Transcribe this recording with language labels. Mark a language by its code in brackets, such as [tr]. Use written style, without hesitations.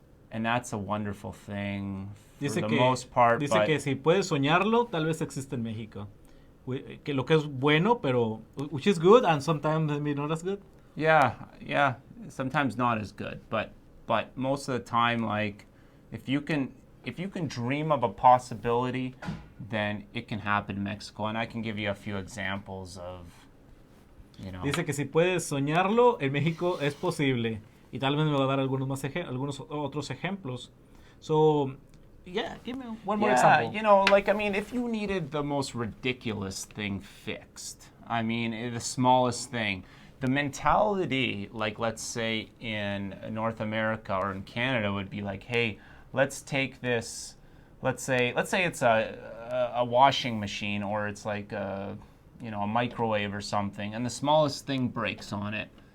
[en] And that's a wonderful thing for the most part. [es] Dice que si puedes soñarlo, tal vez existe en México. Que lo que es bueno, pero [en] which is good, and sometimes maybe not as good. Yeah. Sometimes not as good, but most of the time, like if you can dream of a possibility, then it can happen in Mexico. And I can give you a few examples of, [es] Dice que si puedes soñarlo, en México es posible. Y tal vez me va a dar algunos otros ejemplos. [en] So, yeah, give me one more example. If you needed the most ridiculous thing fixed, the smallest thing, the mentality, like let's say in North America or in Canada would be like, hey, let's take this, let's say it's a washing machine or it's like a microwave or something, and the smallest thing breaks on it.